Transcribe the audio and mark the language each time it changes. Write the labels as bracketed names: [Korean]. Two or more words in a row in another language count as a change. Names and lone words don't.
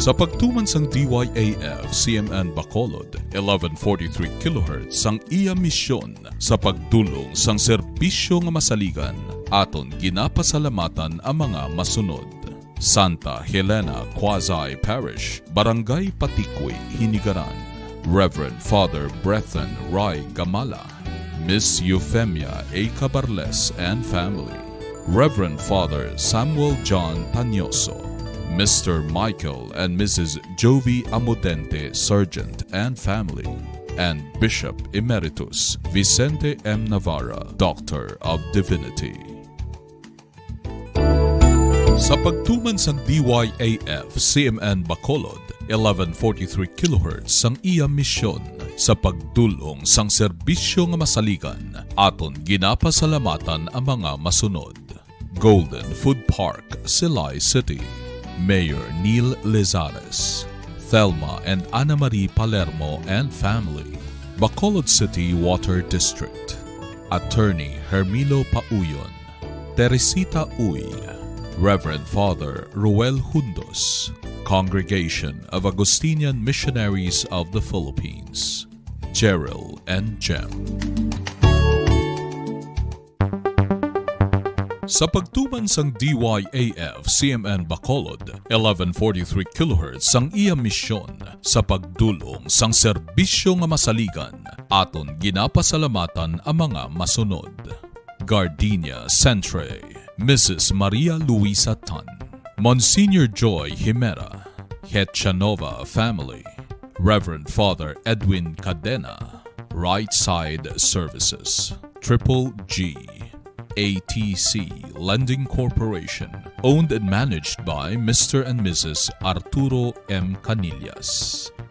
[Hiligaynon] Sa pagtuman sang DYAF CMN Bacolod, 1143 kHz sang iya misyon sa pagdulong sang serbisyo nga masaligan, aton ginapasalamatan ang mga masunod. Santa Helena Quasi Parish, Barangay Patikwi, Hinigaran. [English] Reverend Father Brethren Rai Gamala, Miss Euphemia A. Cabarles and family. Reverend Father Samuel John Tanyoso, Mr. Michael and Mrs. Jovi Amodente Sergeant and family, and Bishop Emeritus Vicente M. Navarra, Doctor of Divinity. [Hiligaynon] Sa pagtuman sang DYAF CMN Bacolod, 1143 kHz sang iya misyon sa pagdulong sang serbisyo nga masaligan, aton ginapasalamatan ang mga masunod. [English] Golden Food Park, Silay City. Mayor Neil Lizares, Thelma and Ana Marie Palermo and family. Bacolod City Water District. Attorney Hermilo Pauyon, Teresita Uy, Reverend Father Ruel Hundos, Congregation of Augustinian Missionaries of the Philippines, Cheryl and Jem. [Hiligaynon] Sa pagtuman sang DYAF CMN Bacolod, 1143 kHz sang iya misyon sa pagdulong sang serbisyo nga masaligan, aton ginapasalamatan ang mga masunod. [English] Gardenia Centre, Mrs. Maria Luisa Tan, Monsignor Joy Jimera, Hetchanova family, Reverend Father Edwin Cadena, Right Side Services, Triple G, ATC Lending Corporation, owned and managed by Mr. and Mrs. Arturo M. Canillas.